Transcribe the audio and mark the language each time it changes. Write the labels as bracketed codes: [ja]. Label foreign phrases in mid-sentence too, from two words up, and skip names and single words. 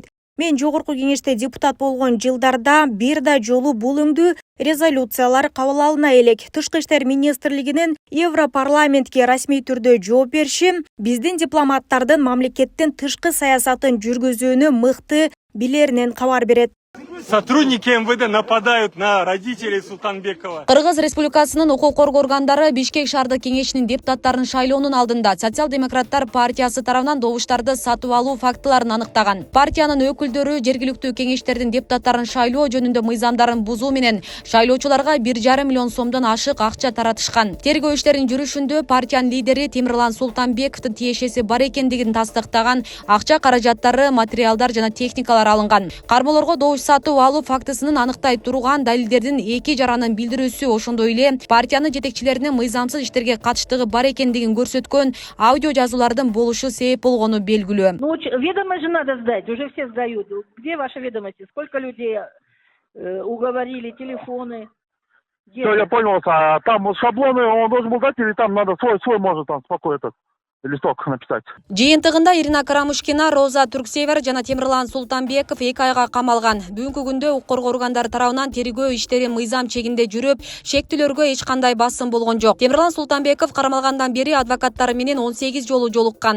[ky] Мен Жогорку кеңеште депутат болгон жылдарда бир да жолу бул өңдүү резолюциялар кабыл алына элек. Тышкы иштер министрлигинин Европарламентке расмий түрдө жооп бериши биздин дипломаттардын мамлекеттин тышкы саясатын жүргүзүүнү мыкты билеринен кабар берет. [ru] Сотрудники МВД нападают на родителей Султанбекова. [ky] Кыргыз Республикасынын укук коргоо органдары Бишкек шаардык кеңешинин депутаттарын шайлоонун алдында Социал-демократтар партиясы тарабынан добуштарды сатып алуу фактыларын аныктаган. Партиянын өкүлдөрү жергиликтүү кеңештердин депутаттарын шайлоо жөнүндө мыйзамдарын бузуу менен шайлоочуларга 1,5 миллион сомдон ашык акча таратышкан. Тергөө иштеринин жүрүшүндө партиянын лидери Темирлан Султанбековдун тиешеси бар экендигин тастыктаган акча каражаттары, материалдар жана техникалар алынган. Кармоолорго добуш сатып алуу фактысынын аныктай турган далилдердин эки жаранын билдирүүсү, ошондой эле партиянын жетекчилеринин мыйзамсыз иштерге катыштыгы бар экендигин көрсөткөн аудио жазуулардын болушу себеп болгону белгилүү. [ru] Ну, ведомость же надо сдать, уже все сдают. Где ваши ведомости? Сколько людей уговорили, телефоны? Все, я понял. Там шаблоны он должен был дать, или там надо свой может там спокойно этот листок написать. [ky] Жыйынтыгында Ирина Карамушкина, Роза Турксевер жана Темирлан Султанбеков 2 айга камалган. Бүгүнкү күндө укук коргоо органдары тарабынан тергөө иштери мыйзам чегинде жүрүп, шектүүлөргө эч кандай басым болгон жок. Темирлан Султанбеков кармалгандан бери адвокаттары менен 18 жолу жолуккан.